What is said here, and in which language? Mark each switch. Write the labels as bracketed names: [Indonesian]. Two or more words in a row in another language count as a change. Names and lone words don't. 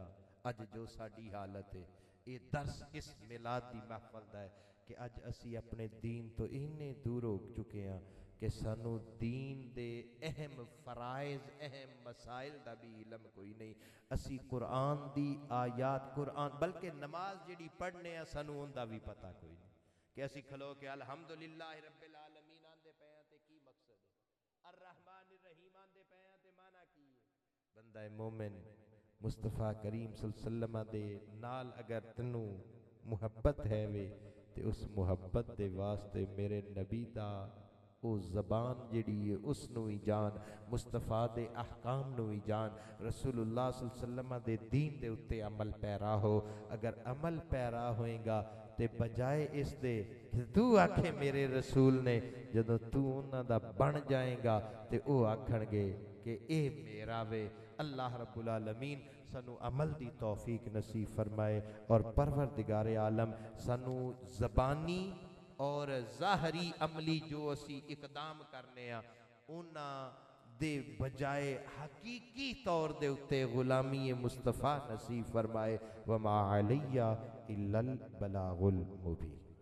[Punjabi] اج جو ساڈی حالت ہے، ایہ درس اس میلاد دی محفل دا ہے کہ اج اسی اپنے دین توں اِنّے دور ہو چکے ہیں کہ سانوں دین دے اہم فرائض، اہم مسائل دا بھی علم کوئی نہیں. اسی قرآن دی آیات، قرآن بلکہ نماز جیہڑی پڑھنے آں سانوں اوہناں دا بھی پتہ کوئی نہیں کہ اسی کھلو کے [Arabic] الحمد لله رب العالمين [Punjabi] آکھدے پئے ہیں تے کی مقصد ہے, [Arabic] الرحمن الرحيم [Punjabi] آکھدے پئے ہیں تے معنی کی ہے. بندہ مومن مصطفیٰ کریم [Arabic] صلى الله عليه وسلم [Punjabi] دے نال اگر تینوں محبت ہے وے تے اس محبت دے واسطے میرے نبی دا او زبان جیہڑی ہے اوہنوں ہی جان، مصطفیٰ دے احکام نوں ہی جان, رسول اللہ [Arabic] صلى الله عليه وسلم [Punjabi] دے دین دے اُتے عمل پیرا ہو. اگر عمل پیرا ہووے گا تے بجائے اس دے توں آکھے میرے رسول نے، جدوں توں اوہناں دا بن جائے گا تے او آکھن گے کہ ایہ میرا وے. [Arabic] الله رب العالمين [Punjabi] سانوں عمل دی توفیق نصیب فرمائے اور پروردگارِ عالم سانوں زبانی اور ظاہری عملی جو اسی اقدام کرنے آں اوہناں دے بجائے حقیقی طور دے اُتے غلامیِ مصطفیٰ نصیب فرمائے. [Arabic] وما عليّ إلا البلاغ المبين.